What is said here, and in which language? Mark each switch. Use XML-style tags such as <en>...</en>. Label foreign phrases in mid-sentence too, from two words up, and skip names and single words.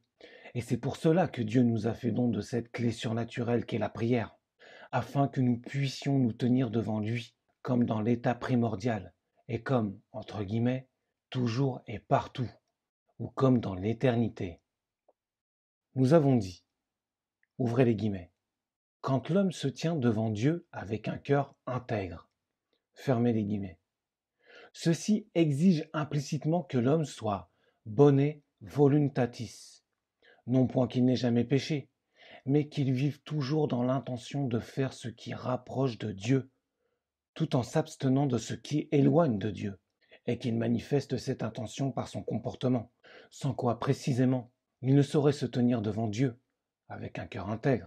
<fr>Et c'est pour cela que Dieu nous a fait don de cette clé surnaturelle qu'est la prière, afin que nous puissions nous tenir devant lui, comme dans l'état primordial, et comme, entre guillemets, toujours et partout, ou comme dans l'éternité. Nous avons dit, ouvrez les guillemets, quand l'homme se tient devant Dieu avec un cœur intègre, fermez les guillemets. Ceci exige implicitement que l'homme soit</fr> <la>bone voluntatis,</la> <fr>non point qu'il n'ait jamais péché, mais qu'il vive toujours dans l'intention de faire ce qui rapproche de Dieu, tout en s'abstenant de ce qui éloigne de Dieu, et qu'il manifeste cette intention par son comportement, sans quoi précisément il ne saurait se tenir devant Dieu avec un cœur intègre.</fr>